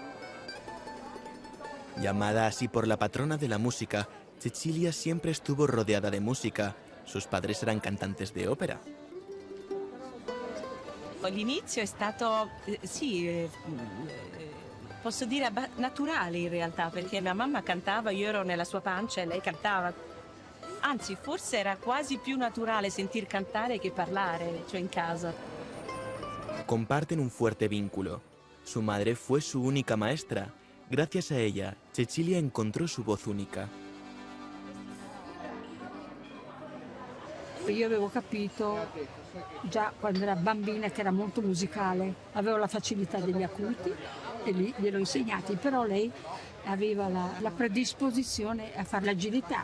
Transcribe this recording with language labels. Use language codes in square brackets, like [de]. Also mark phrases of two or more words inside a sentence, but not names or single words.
[es] Llamada así por la patrona de la música, Cecilia siempre estuvo rodeada de música. Sus padres eran cantantes de ópera. [it] L'inizio è stato, posso dire naturale in realtà, perché mia mamma cantava, io ero nella sua pancia e lei cantava. Anzi, forse era quasi più naturale sentir cantare che parlare, cioè in casa. [es] Comparten un fuerte vínculo. Su madre fue su única maestra. Gracias a ella, Cecilia encontró su voz única. [it] Io avevo capito già quando era bambina che era molto musicale, avevo la facilità degli acuti e lì gliel'ho insegnati, però lei aveva la predisposizione a fare l'agilità.